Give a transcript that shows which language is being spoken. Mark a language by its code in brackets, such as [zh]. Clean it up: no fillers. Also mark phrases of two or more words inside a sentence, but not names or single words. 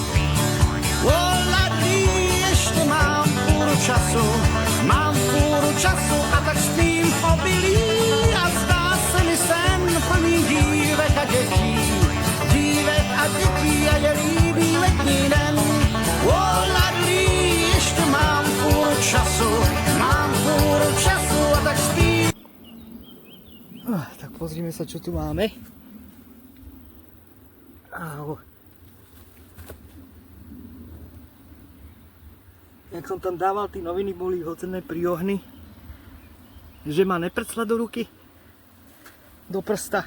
[cs] Ladí, ještě mám půru času a tak spím v obilí. A zdá se mi sen plný dívek a dětí. Dívek a dětí a je líbý letní den. Ladí, ještě mám půru času a tak spím. [sk] Tak pozrime sa, čo tu máme. Jak som tam dával, tí noviny boli hodzené pri ohni, že ma neprcla do ruky, do prsta.